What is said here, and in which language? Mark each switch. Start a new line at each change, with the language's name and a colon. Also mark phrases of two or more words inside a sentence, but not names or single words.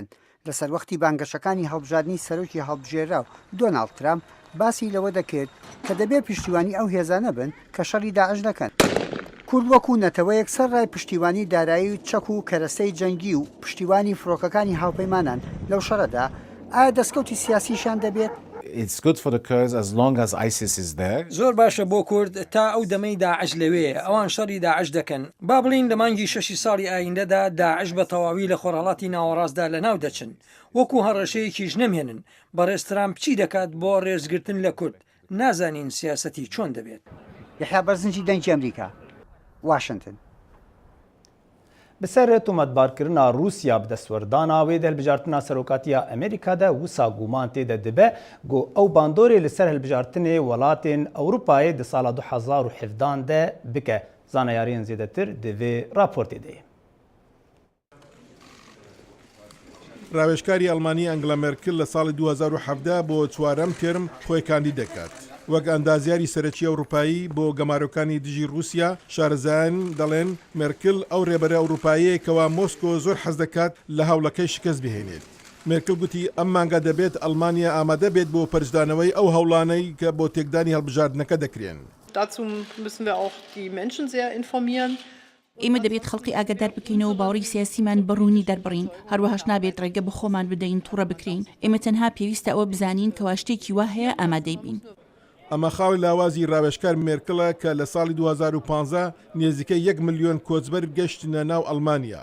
Central Kurdish: لەسەر وەختی بانگەشەکانی هەڵبژاردننی سەرۆکی هەڵبژێرا و دۆناڵد ترامپ باسی لەوە دەکرد کە دەبێت پشتیوانی ئەو هێزانە بن کە شەڕی داعش دەکەن. کورد وەکو نەتەوەیەک سەرڕای پشتیوانی دارایی و چەک و کەرەستەی جەنگی و پشتیوانی فڕۆکەکانی هاوپەیمانان لەو شەڕەدا ئایا دەستکەوتی سیاسیشان دەبێت؟
English: It's good for the Kurds as long as ISIS is there.
Central Kurdish: زۆر باشە بۆ کورد تا ئەو دەمەی داعش لەوەیە ئەوان شەڕی داعش دەکەن. با بڵین لە مانگی 6 ساڵی ئایندەدا داعش بە تەواوی لە خۆرهەڵاتی ناوەڕاستدا لەناو دەچن. وەکو هەڕەشەیەکیش نەمێنن. بەڕێز ترامپ چی دەکات بۆ ڕێزگرتن لە کورد؟ نازانین سیاسەتی چۆن دەبێت. یحیا بەرزنجی دەنگی ئەمریکا، واشنگتن.
Kurdish: بسەر تۆمەتبارکردنا رووسیا بدەسوەردانا وێ هەلبژارتنا سەرۆکاتیە ئەمریکادا وسا گومان تێدا دەبێ گۆ ئەو باندۆرێ لەسەر هەلبژارتنێ وڵاتên ئەوروپایê di sala 2017 de bike. Zanayariyên zêdetir di vê raportê de.
Central Kurdish: ڕاوێژکاری ئەڵمانی ئەنگلا مێرکل لە ساڵی 2017 بۆ چوارەم تێرم خۆی کاندی دەکات. وەک ئەندازیاری سەرەکی ئەوروپایی بۆ گەمارۆکانی دژی رووسیا شارەزایان دەڵێن مێرکل ئەو ڕێبەرە ئەوروپایەکەوە مۆسکۆ زۆر حەز دەکات لە هەوڵەکەی شکست بهێنێت. مێرکل گوتی ئەم مانگە دەبێت ئەڵمانیا ئامادە بێت بۆ پەرجدانەوەی ئەو هەوڵانەی کە بۆ تێکدانی هەڵبژاردنەکە دەکرێن.
German: Dazu müssen wir auch die Menschen sehr informieren.
Central Kurdish: ئێمە دەبێت خەڵکی ئاگادار بکەینەوە باوەڕی سیاسیمان بەڕوونی دەربڕین هەروەهاش نابێت ڕێگە بە خۆمان بدەین تووڕە بکرین. ئێمە تەنها پێویستە ئەوە بزانین کە شتێکی وا هەیە ئامادەی بین. ئەمە خاوی لاوازی ڕاوێژکار مێرکڵە کە لە ساڵی 2015 نێزیکەی 1 ملیۆن کۆچبەر گەشتنە ناو ئەڵمانیا.